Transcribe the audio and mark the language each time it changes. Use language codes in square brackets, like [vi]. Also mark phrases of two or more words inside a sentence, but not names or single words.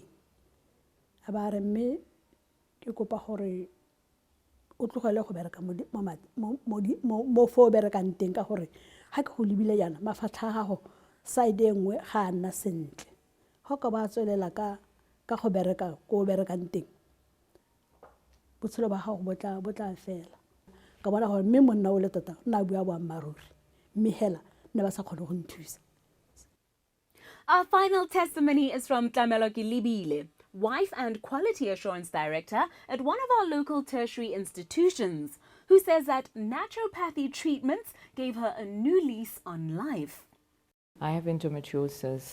[tn] a ba re mme ke kopa gore o tlogele go bereka mo fo berekang teng ka gore ha ke go lebile yana mafatlha a gago side e nngwe ga a nna sentle ga ka ba tswelela ka go bereka ko berekang teng botshelo ba gago bo tla fela ka bona gore mme monna o le tota o na bua boammaruri mme hela ne ba sa kgone go nthusa. [en] Our final testimony is from Tlamelo Kilibile, wife and quality assurance director at one of our local tertiary institutions, who says that naturopathy treatments gave her a new lease on life. I have endometriosis.